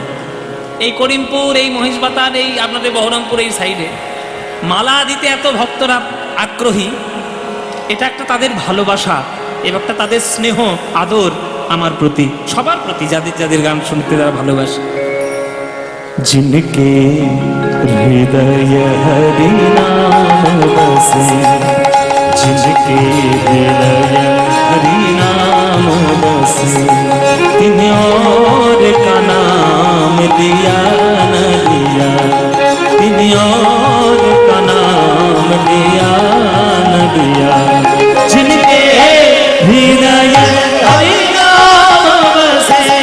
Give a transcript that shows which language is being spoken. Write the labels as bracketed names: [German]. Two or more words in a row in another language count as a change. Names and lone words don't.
[Bangla] এই করিমপুর, এই মহিষবাতার, এই আপনাদের বহরমপুর এই সাইডে মালা দিতে এত ভক্তরা আগ্রহী। এটা একটা তাদের ভালোবাসা, একটা তাদের স্নেহ আদর আমার প্রতি, সবার প্রতি, যাদের যাদের গান শুনতে তারা ভালোবাসে। [Hindi] जिनके हृदय हरि नाम बसे, जिनके हृदय हरि नाम बसे, तिन्हें और का नाम लिया न लिया, तिन्हें और का नाम लिया न लिया। जिनके हृदय हरि नाम बसे,